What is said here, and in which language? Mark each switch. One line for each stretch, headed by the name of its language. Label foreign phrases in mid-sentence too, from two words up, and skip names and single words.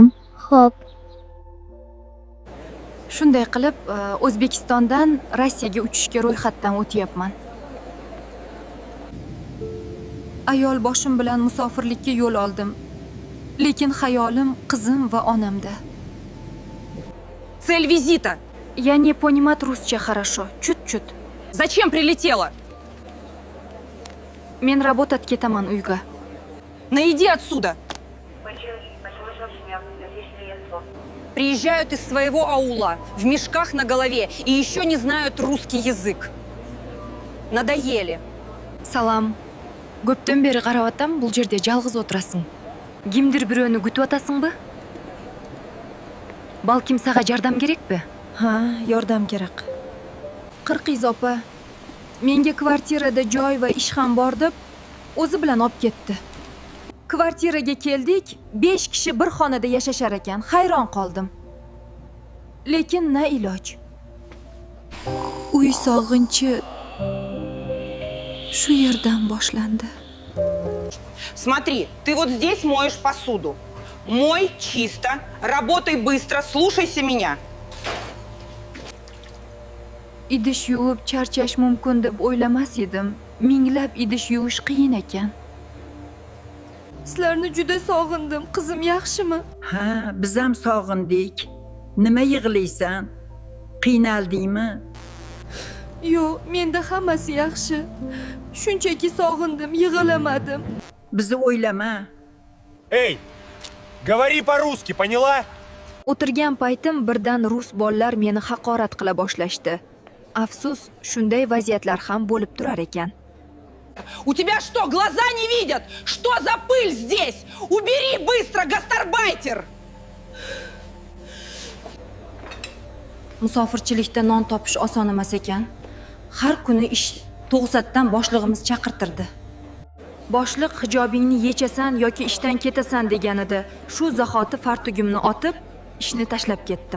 Uzbek: Xo'p. Shunday qilib, O'zbekistondan Rossiyaga uchishga ro'yxatdan o'tyapman. Ayol boshim bilan musofirlikka yo'l oldim. Lekin xayolim qizim va onamda.
Russian: Цель визита. Я не понимаю русча хорошо. Чуть-чуть. Зачем прилетела?
Uzbek: Men работать ketaman uyga.
Russian: Иди отсюда. Приезжают из своего аула, в мешках на голове, и еще не знают русский язык. Надоели.
Kyrgyz: Салам. Көптөн бери карап атам, бул жерде жалгыз отурасың. Кимдир бирөөнү күтүп атасыңбы? Балким сага жардам керекпи?
Uzbek: Ha, yordam kerak. Qirqiz opa, menga kvartirada joy va ish ham bor deb o'zi bilan olib ketdi. Kvartiraga keldik, 5 kishi bir xonada yashashar ekan. Hayron qoldim. Lekin na iloj. Uy sog'inchi shu yerdan boshlandi.
Russian: Смотри, ты вот здесь моешь посуду. Мой чисто, работай быстро, слушайся меня.
Uzbek: Idish yuvib charchash mumkin deb o'ylamas edim. Minglab idish yuvish qiyin ekan. Sizlarni juda sog'indim. Qizim yaxshimi? Ha, biz ham sog'indik. Nima yig'laysan? Qiynaldingmi? Yo'q, menda hammasi yaxshi. Shunchaki sog'indim, yig'lamadim. Bizni o'ylama.
Russian: Эй, говори по-русски, поняла?
Uzbek: O'tirgan paytim birdan rus bolalar meni haqorat qila boshlashdi. Afsus, shunday vaziyatlar ham bo'lib turar ekan.
Russian: У тебя что, глаза не видят? Что за пыль здесь? Убери быстро, гастарбайтер!
Uzbek: Musofirchilikda non topish oson emas ekan. Har kuni ish to'g'satdan boshlig'imiz chaqirtirdi. Boshliq hijobingni yechasan yoki ishdan ketasan deganida, shu zahoti fartugimni otib, ishni tashlab ketdim.